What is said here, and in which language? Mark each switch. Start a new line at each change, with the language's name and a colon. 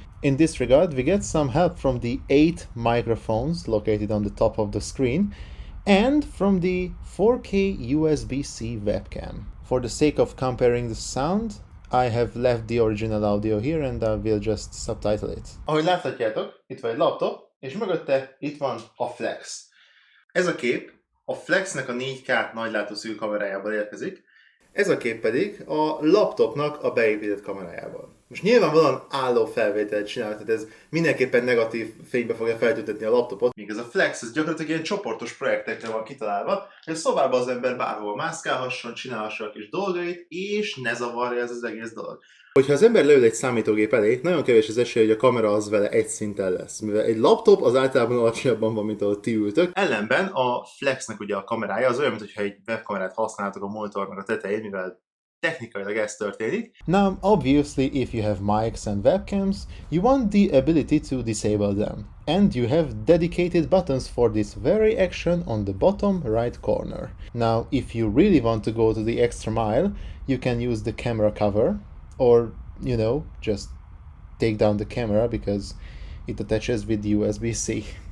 English: In this regard, we get some help from the 8 microphones located on the top of the screen and from the 4K USB-C webcam. For the sake of comparing the sound, I have left the original audio here and I will just subtitle it.
Hungarian: Ahogy láthatjátok, itt van egy laptop, és mögötte itt van a Flex. Ez a kép a Flexnek a 4K nagylátószögű kamerájából érkezik, Ez a kép pedig a laptopnak a beépített kamerájával. Most nyilvánvalóan álló felvételt csinál, tehát ez mindenképpen negatív fénybe fogja feltüntetni a laptopot, míg ez a Flex, ez gyakorlatilag ilyen csoportos projektekre van kitalálva, hogy a szobában az ember bárhol mászkálhasson, csinálhassa a kis dolgait, és ne zavarja ez az egész dolog. Hogyha az ember leül egy számítógép elé, nagyon kevés az esély, hogy a kamera az vele egy szinten lesz. Mivel egy laptop az általában alacsonyabban van, mint ahol ti ültök. Ellenben a Flexnek ugye a kamerája az olyan, mintha egy webkamerát használtok a monitornak a tetején, mivel technikailag ez történik.
English: Now, obviously, if you have mics and webcams, you want the ability to disable them. And you have dedicated buttons for this very action on the bottom right corner. Now, if you really want to go to the extra mile, you can use the camera cover, or, you know, just take down the camera because it attaches with USB-C.